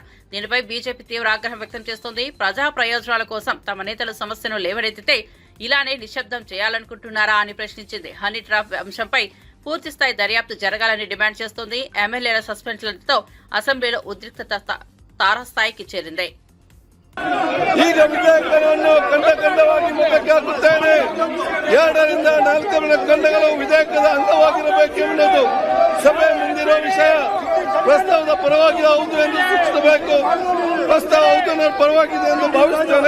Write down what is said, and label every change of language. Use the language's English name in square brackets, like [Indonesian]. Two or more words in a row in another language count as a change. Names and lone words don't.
[Telugu] దీనిపై బీజేపీ తీవ్ర ఆగ్రహం వ్యక్తం చేస్తోంది. ప్రజా ప్రయోజనాల కోసం తమ నేతలు సమస్యను లేవనెత్తితే ఇలానే నిశ్శబ్దం చేయాలనుకుంటున్నారా అని ప్రశ్నించింది. [English] honey trap [Telugu] అంశంపై పూర్తిస్థాయి దర్యాప్తు జరగాలని డిమాండ్ చేస్తోంది. ఎమ్మెల్యేల సస్పెన్షన్లతో అసెంబ్లీలో ఉద్రిక్తత తారస్థాయికి చేరింది. [Kannada] ಈಗ ವಿಧೇಯಕವನ್ನು ಖಂಡವಾಗಿ ಮುಖಕ್ಕೆ ಹಾಕುತ್ತೇನೆ. 2ರಿಂದ 4 ಖಂಡಗಳು ವಿಧೇಯಕದ ಅಂಗವಾಗಿರಬೇಕೆಂಬುದು ಸಭೆ ಮುಂದಿರುವ ವಿಷಯ. ಪ್ರಸ್ತಾವದ ಪರವಾಗಿ ಹೌದು ಎಂದು ಸೂಚಿಸಬೇಕು. ಪ್ರಸ್ತಾವ ಹೌದು ನನ್ನ ಪರವಾಗಿದೆ ಎಂದು ಭಾವಿಸುತ್ತೇನೆ.